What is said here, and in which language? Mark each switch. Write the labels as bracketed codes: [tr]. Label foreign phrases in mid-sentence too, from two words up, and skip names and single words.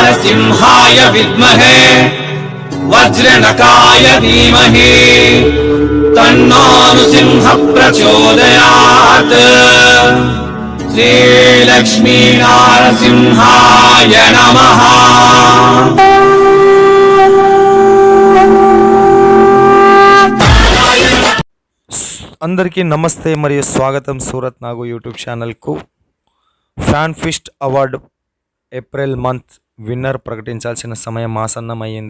[sa] सिंहाय विद्महे वज्रनकाय धीमहि तन्नो नृसिंह प्रचोदयात्। श्रीलक्ष्मी नारसिंहाय नमः। [te] అందరికీ నమస్తే మరియు స్వాగతం సూరత్ నాగు యూట్యూబ్ ఛానల్కు. ఫ్యాన్ ఫిస్ట్ అవార్డు ఏప్రిల్ మంత్ విన్నర్ ప్రకటించాల్సిన సమయం ఆసన్నమయ్యింది.